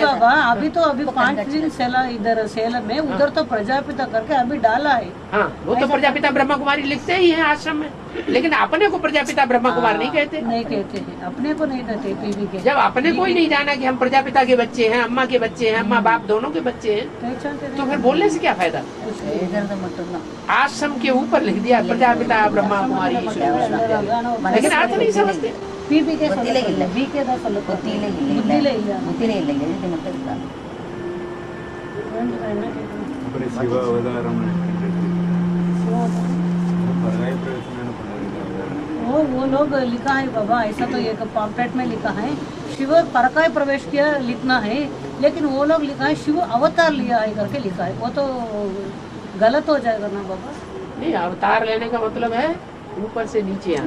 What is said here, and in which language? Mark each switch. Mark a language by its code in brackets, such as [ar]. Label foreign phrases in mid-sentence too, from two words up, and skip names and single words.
[hi] बाबा, अभी तो अभी 5 दिन सेला इधर सेलम में, उधर तो प्रजापिता करके अभी डाला है। हाँ, वो तो प्रजापिता ब्रह्मा कुमारी लिखते ही हैं आश्रम में, लेकिन अपने को प्रजापिता ब्रह्मा कुमार नहीं कहते। नहीं कहते हैं, अपने को नहीं कहते पीवी के। जब अपने को ही नहीं जाना कि हम प्रजापिता के बच्चे हैं, अम्मा के बच्चे हैं, अम्मा बाप दोनों के बच्चे हैं, पहचानते तो फिर बोलने से क्या फायदा? [ta] எழுதுறது மட்டும்தான்। [hi] आश्रम के ऊपर लिख दिया प्रजापिता ब्रह्मा कुमारी ईश्वर विश्वविद्यालय, लेकिन अर्थ नहीं समझते। पीवी के [ta] புத்தியில இல்ல। [hi] बीके दा फल [ta] புத்தியில புத்தியில இல்லை, இல்ல। புத்தியில இல்லை, எழுதி மட்டும் இருக்காங்க। அப்புறம் சிவ அவதாரம் பரகாய பிரவேசம் பண்ண [hi] वो लोग लिखा है बाबा, ऐसा तो एक पॉम्पलेट में लिखा है शिव परकाय प्रवेश किया लिखना है, लेकिन वो लोग लिखा है शिव अवतार लिया है करके लिखा है, वो तो गलत हो जाएगा ना बाबा। नहीं, अवतार लेने का मतलब है ऊपर से नीचे आना।